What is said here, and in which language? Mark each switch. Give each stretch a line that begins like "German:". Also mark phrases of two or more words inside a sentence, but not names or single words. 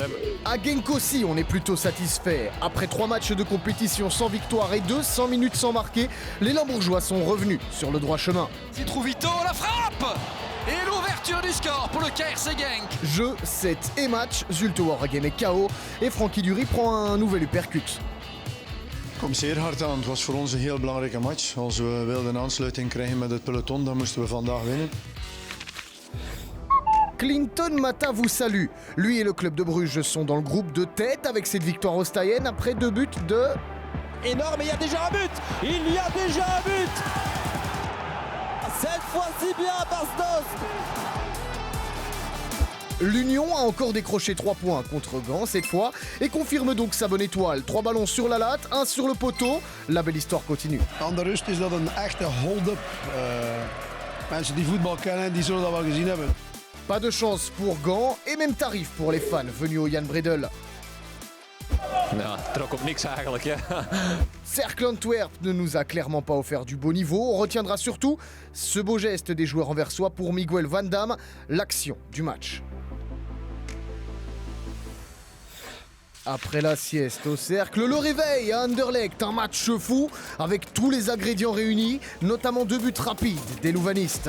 French: À Genk aussi, on est plutôt satisfait. Après 3 matchs de compétition sans victoire et 200 minutes sans marquer, les Limbourgeois sont revenus sur le droit chemin. Citrouvito, la frappe et l'ouverture du score pour le KRC Genk. Jeu, set et match, Zulte Waregem est KO et Frankie Dury prend un nouvel uppercut.
Dutch: Komt zeer hard aan. Het was voor ons een heel belangrijke match. Als we wilden aansluiting krijgen met het peloton, dan moesten we vandaag winnen.
French: Clinton Mata vous salue. Lui et le club de Bruges sont dans le groupe de tête avec cette victoire ostayenne après 2 buts de... Énorme, il y a déjà un but. Il y a déjà un but. Cette fois-ci bien Bastos. L'Union a encore décroché 3 points contre Gand cette fois et confirme donc sa bonne étoile. 3 ballons sur la latte, 1 sur le poteau. La belle histoire continue.
Dutch: Aan de rust is dat een echte hold-up. Mensen die voetbal kennen, die zullen dat wel gezien hebben.
French: Pas de chance pour Gand et même tarif pour les fans venus au Jan Bredel.
Dutch: Ja, trok op niks eigenlijk. Ja.
French: Cercle Antwerp ne nous a clairement pas offert du beau niveau. On retiendra surtout ce beau geste des joueurs anversois pour Miguel Van Damme, l'action du match. Après la sieste au cercle, le réveil à Anderlecht, un match fou avec tous les ingrédients réunis, notamment 2 buts rapides des louvanistes.